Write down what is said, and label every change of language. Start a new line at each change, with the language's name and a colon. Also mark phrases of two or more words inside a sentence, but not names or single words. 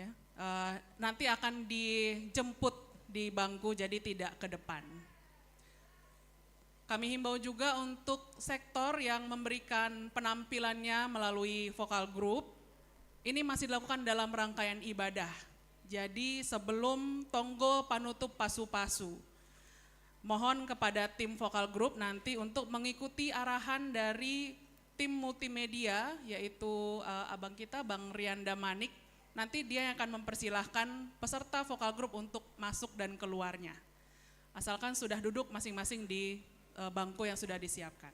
Indonesian: Nanti akan dijemput di bangku jadi tidak ke depan. Kami himbau juga untuk sektor yang memberikan penampilannya melalui vokal group, ini masih dilakukan dalam rangkaian ibadah. Jadi sebelum
Batak Simalungun: tonggo panutup pasu-pasu,
Indonesian: mohon kepada tim vokal group nanti untuk mengikuti arahan dari tim multimedia, yaitu abang kita, Bang Rianda Manik. Nanti dia yang akan mempersilahkan peserta vokal group untuk masuk dan keluarnya. Asalkan sudah duduk masing-masing di bangku yang sudah disiapkan.